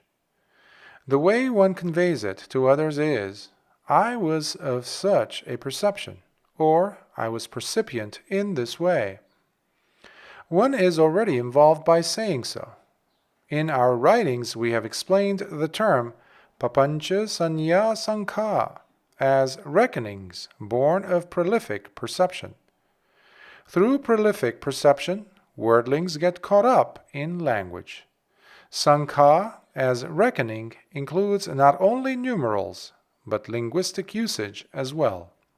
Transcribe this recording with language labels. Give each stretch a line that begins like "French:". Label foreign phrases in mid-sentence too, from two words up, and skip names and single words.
English: The way one conveys it to others is, I was of such a perception, or I was percipient in this way. One is already involved by saying so. In our writings we have explained the term
Pali: papancha sanya sankha
English: as reckonings born of prolific perception. Through prolific perception, wordlings get caught up in language. Sankha as reckoning includes not only numerals, but linguistic usage as well.